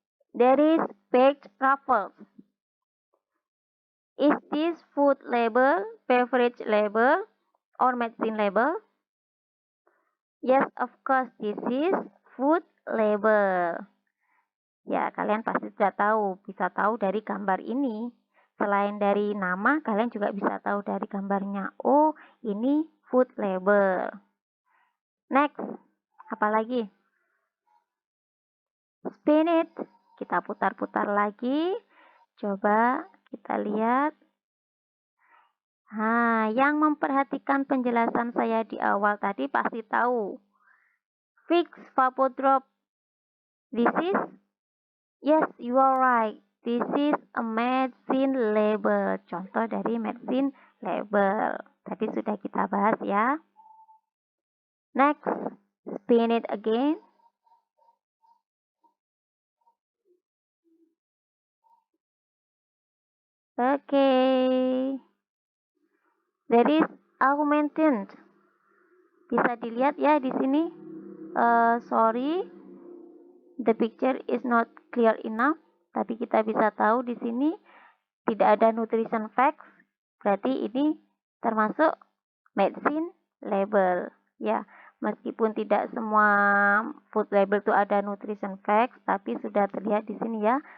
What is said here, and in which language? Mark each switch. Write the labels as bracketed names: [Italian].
[English] There is baked truffles. Is this food label, beverage label, or medicine label? Yes, of course, this is food label. [Indonesian] Ya, kalian pasti sudah tahu, bisa tahu dari gambar ini. Selain dari nama, kalian juga bisa tahu dari gambarnya. Oh, ini food label. Next, apa lagi? [English] Spin it. [Indonesian] Kita putar-putar lagi. Coba kita lihat. Nah, yang memperhatikan penjelasan saya di awal tadi pasti tahu. [English] Fix Vapodrop. This is, yes, you are right. This is a medicine label. [Indonesian] Contoh dari medicine label. Tadi sudah kita bahas ya. [English] Next, spin it again. Okay. That is augmented. [Indonesian] Bisa dilihat ya di sini. [English] Sorry, the picture is not clear enough. [Indonesian] Tapi kita bisa tahu di sini tidak ada nutrition facts. Berarti ini termasuk medicine label. Ya, meskipun tidak semua food label itu ada nutrition facts, tapi sudah terlihat di sini ya.